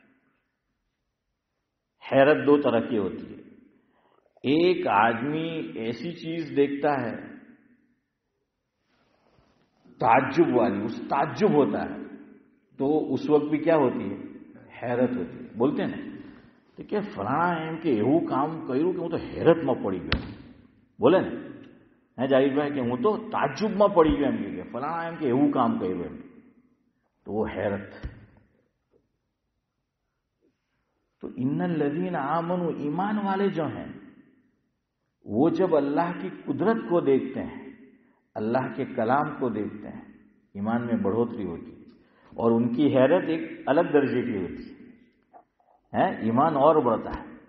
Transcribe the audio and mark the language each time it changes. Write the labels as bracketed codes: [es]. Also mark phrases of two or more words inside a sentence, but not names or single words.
[ur] حیرت دو طرح کی ہوتی ہے. ایک آدمی ایسی چیز دیکھتا ہے تعجب والی، اس تعجب ہوتا ہے تو اس وقت بھی کیا ہوتی ہے؟ حیرت ہوتی ہے. بولتے ہیں نا کہ فلاں [gu] એમ કે એવું કામ કર્યું કે હું તો હેરતમાં પડી ગયો. બોલે ને હે જાહિરભાઈ કે હું તો તાજુબમાં પડી ગયો એમ કે ફલાણા એમ કે એવું કામ કર્યું એમ, તો [ur] وہ حیرت. تو [ar] ان الذین آمنوا [ur] ایمان والے جو ہیں وہ جب اللہ کی قدرت کو دیکھتے ہیں، اللہ کے کلام کو دیکھتے ہیں، ایمان میں بڑھوتری ہوتی ہے. اور ان کی حیرت ایک الگ درجے کی ہوتی ہے، ایمان اور بڑھتا ہے.